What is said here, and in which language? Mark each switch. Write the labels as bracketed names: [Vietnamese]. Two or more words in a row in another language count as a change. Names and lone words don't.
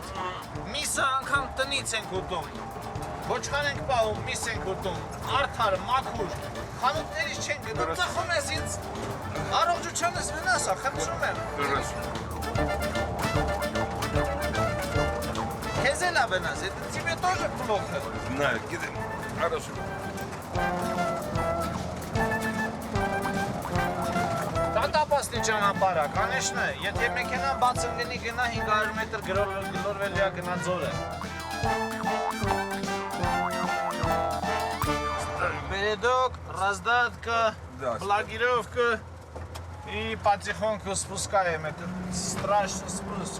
[Armenian] միսը անգամ տնից ենք ուտում, ոչխար ենք պահում, միս ենք ուտում, արդար, մաքուր, խանութներից չենք գնում, ծխում ես ինձ, առողջությանս վնաս, խնդրում եմ։ Քեզ էլ ա վնաս, [Russian] тебе тоже плохо։ Знаю, գիտեմ, хорошо։ [Armenian] Տատապասնի ճանապարհա, конечно, եթե մեքենան բացը լինի գնա 500 մետր գլորվել է գնա ձորը։ [Russian] Передок, раздатка, блокировка и потихоньку спускаем. Это страшный спуск.